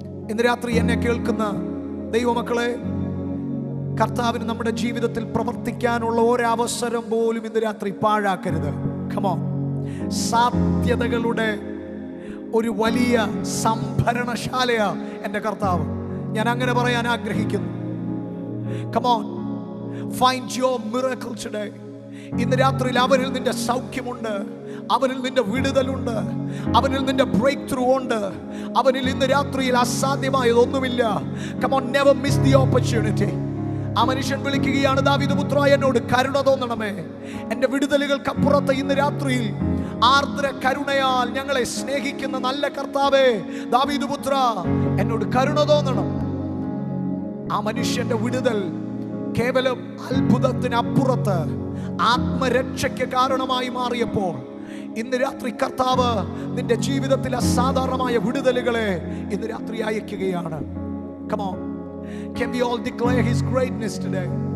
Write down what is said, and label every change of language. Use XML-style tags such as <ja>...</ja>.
<ml>ഇന്ന് രാത്രി എന്നെ കേൾക്കുന്ന ദൈവമക്കളെ, കർത്താവിന് നമ്മുടെ ജീവിതത്തിൽ പ്രവർത്തിക്കാനുള്ള ഒരവസരം പോലും ഇന്ന് രാത്രി പാഴാക്കരുത്.</ml> <en>Come on.</en> <ml>സാധ്യതകളുടെ ഒരു വലിയ സംഭരണശാലയാ എൻ്റെ കർത്താവ്. ഞാൻ അങ്ങനെ പറയാൻ ആഗ്രഹിക്കുന്നു.</ml> <en>Come on, find your miracle today.</en> <ml>ഇന്ന് രാത്രിയിൽ അവനിൽ നിന്റെ സൗഖ്യമുണ്ട്, അവനിൽ നിന്റെ വിടുതലുണ്ട്, അവനിൽ നിന്റെ ബ്രേക്ക് ത്രൂ ഉണ്ട്. അവനിൽ ഇന്ന് രാത്രിയിൽ അസാധ്യമായതൊന്നുമില്ല.</ml> <en>Come on, never miss the opportunity.</en> <ml>ആ മനുഷ്യൻ വിളിക്കുകയാണ്, ദാവീദ് പുത്രാ, എന്നോട് കരുണ തോന്നണമേ. എൻ്റെ വിടുതലുകൾക്കപ്പുറത്ത് ഇന്ന് രാത്രിയിൽ ആർദ്ര കരുണയാൽ ഞങ്ങളെ സ്നേഹിക്കുന്ന നല്ല കർത്താവേ, ദാവീദ് പുത്രാ, എന്നോട് കരുണ തോന്നണം. ആ മനുഷ്യന്റെ വിടുതൽ കേവലം അത്ഭുതത്തിനപ്പുറത്ത് ആത്മരക്ഷയ്ക്ക് കാരണമായി മാറിയപ്പോൾ ഇന്ന് രാത്രി കർത്താവ് നിന്റെ ജീവിതത്തിൽ അസാധാരണമായ വിടുതലുകളെ ഇന്ന് രാത്രി അയക്കുകയാണ്.</ml> <en>Come on. Can we all declare his greatness today?</en>